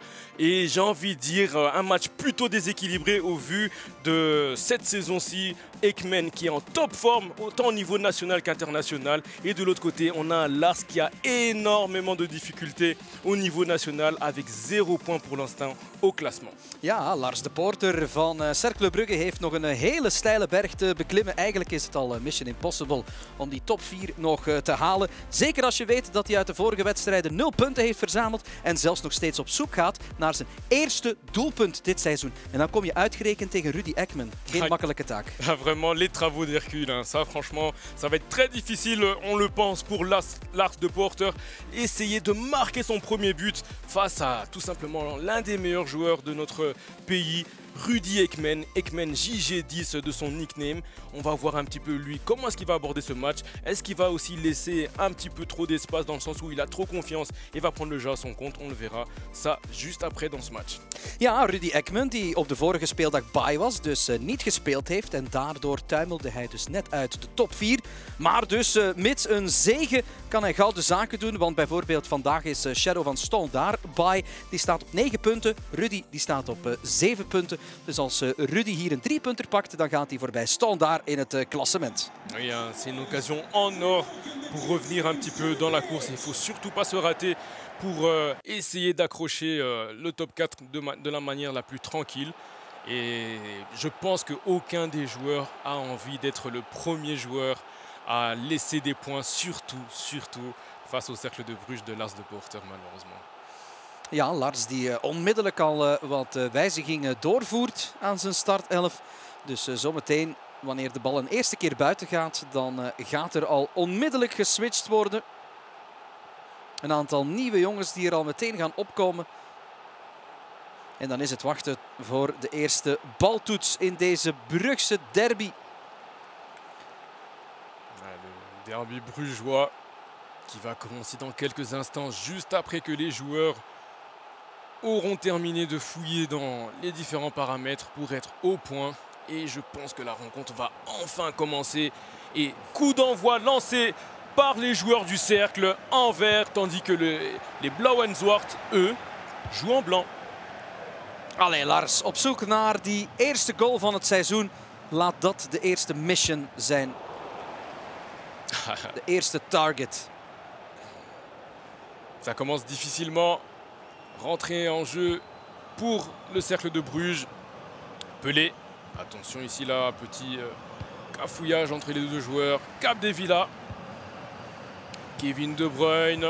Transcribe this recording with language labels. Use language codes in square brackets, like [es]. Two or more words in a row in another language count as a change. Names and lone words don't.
[fr] Et j'ai envie de dire un match plutôt déséquilibré au vu de cette saison-ci. Ekmen qui est en top forme, autant au niveau national qu'international. Et de l'autre côté, on a un Lars qui a énormément de difficultés au niveau national avec 0 points pour l'instant au classement. [nl] Ja, Lars de Poorter van Cercle Brugge heeft nog een hele steile berg te beklimmen. Eigenlijk is het al [en] mission impossible [nl] om die top 4 nog te halen. Zeker als je weet dat hij uit de vorige wedstrijden 0 punten heeft verzameld en zelfs nog steeds op zoek gaat naar zijn eerste doelpunt dit seizoen. En dan kom je uitgerekend tegen Rudy Ekman. Geen makkelijke taak. Ja, [fr] vraiment les travaux d'Hercule. Hein. Ça, franchement, ça va être très difficile, on le pense, pour Lars de Poorter. Essayer de marquer son premier but face à tout simplement l'un des meilleurs joueurs de notre pays, Rudy Ekman, Ekman JG10 de son nickname. On va voir un petit peu lui, comment est-ce qu'il va aborder ce match. Est-ce qu'il va aussi laisser un petit peu trop d'espace dans le sens où il a trop confiance et va prendre le jeu à son compte. On le verra ça juste après dans ce match. [nl] Ja, Rudy Ekman die op de vorige speeldag bij was, dus niet gespeeld heeft. En daardoor tuimelde hij dus net uit de top 4. Maar dus mits een zege kan hij gouden zaken doen. Want bijvoorbeeld vandaag is Shadow van Stone daarbij. Die staat op 9 punten. Rudy die staat op 7 punten. Dus als Rudy hier een 3-punter pakt, dan gaat hij voorbij Standaard in het klassement. [fr] Oui, c'est une occasion en or pour revenir un petit peu dans la course. Il ne faut surtout pas se rater pour essayer d'accrocher le top 4 de la manière la plus tranquille. Et je pense qu'aucun des joueurs a envie d'être le premier joueur à laisser des points, surtout face au cercle de Bruges de Lars de Poorter, malheureusement. [nl] Ja, Lars die onmiddellijk al wat wijzigingen doorvoert aan zijn startelf. Dus zometeen, wanneer de bal een eerste keer buiten gaat, dan gaat er al onmiddellijk geswitcht worden. Een aantal nieuwe jongens die er al meteen gaan opkomen. En dan is het wachten voor de eerste baltoets in deze Brugse derby. [fr] Le derby brugeois qui va commencer dans quelques instants, juste après que les joueurs auront terminé de fouiller dans les différents paramètres pour être au point. Et je pense que la rencontre va enfin commencer. Et coup d'envoi lancé par les joueurs du cercle en vert, tandis que les Blauw-en-Zwart, eux, jouent en blanc. [nl] Allee, Lars, op zoek naar die eerste goal van het seizoen. Laat dat de eerste mission zijn. De eerste target. [fr] Ça commence difficilement. Rentrée en jeu pour le cercle de Bruges. Pelé. Attention ici là, petit cafouillage entre les deux joueurs. Capdevila. Kevin De Bruyne.